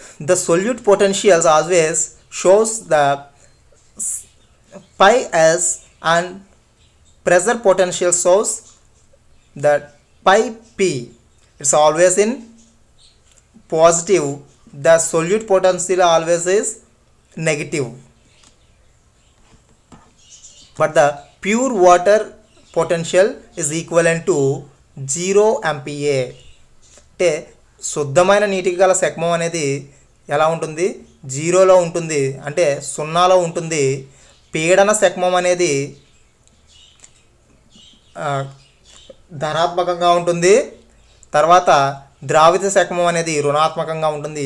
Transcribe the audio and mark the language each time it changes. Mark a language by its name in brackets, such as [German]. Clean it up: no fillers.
[English] The solute potentials always shows the psi S and pressure potential shows the psi P. It's always in positive. The solute potential always is negative. But the pure water potential is equivalent to 0 MPa. [Telugu] అంటే శుద్ధమైన నీటికి గల సెక్మం అనేది ఎలా ఉంటుంది? 0లో ఉంటుంది, అంటే 0లో ఉంటుంది. పీడన సెక్మం అనేది ధనాత్మకంగా ఉంటుంది. తర్వాత ద్రావిత సెక్మం అనేది రుణాత్మకంగా ఉంటుంది.